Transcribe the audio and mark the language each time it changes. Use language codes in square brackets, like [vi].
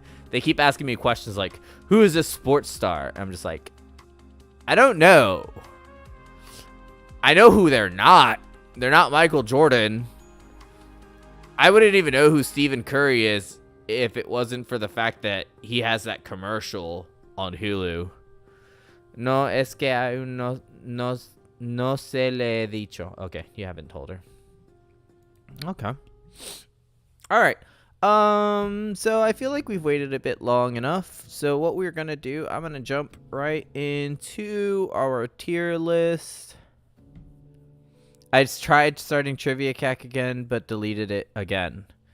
[en] They keep asking me questions like, who is this sports star? I'm just like, I don't know. I know who they're not. They're not Michael Jordan. I wouldn't even know who Stephen Curry is if it wasn't for the fact that he has that commercial on Hulu. [es] No, es que aún no se le he dicho. [en] Okay, you haven't told her. Okay. All right. So I feel like we've waited a bit long enough. So what we're gonna do, I'm gonna jump right into our tier list. I just tried starting Trivia Cack again, but deleted it again.